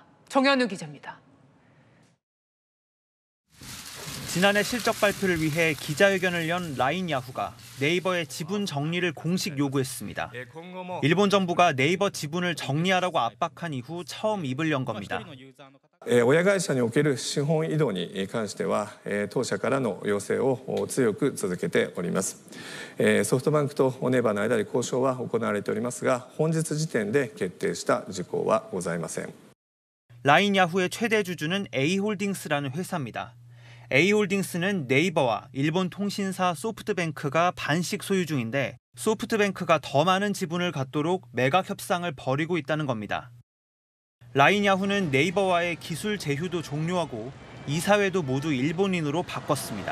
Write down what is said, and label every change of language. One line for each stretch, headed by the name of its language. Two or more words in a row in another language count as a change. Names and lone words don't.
Korean: 정현우 기자입니다. 지난해 실적 발표를 위해 기자회견을 연 라인 야후가 네이버의 지분 정리를 공식 요구했습니다. 일본 정부가 네이버 지분을 정리하라고 압박한 이후 처음 입을 연 겁니다.
Japanese: 親会社における資本移動に関しては当社からの要請を強く続けております。ソフトバンクとネバーの間で交渉は行われておりますが本日時点で決定した事項はございません。
Korean: 라인 야후의 최대 주주는 A홀딩스라는 회사입니다. A홀딩스는 네이버와 일본 통신사 소프트뱅크가 반씩 소유 중인데 소프트뱅크가 더 많은 지분을 갖도록 매각 협상을 벌이고 있다는 겁니다. 라인 야후는 네이버와의 기술 제휴도 종료하고 이사회도 모두 일본인으로 바꿨습니다.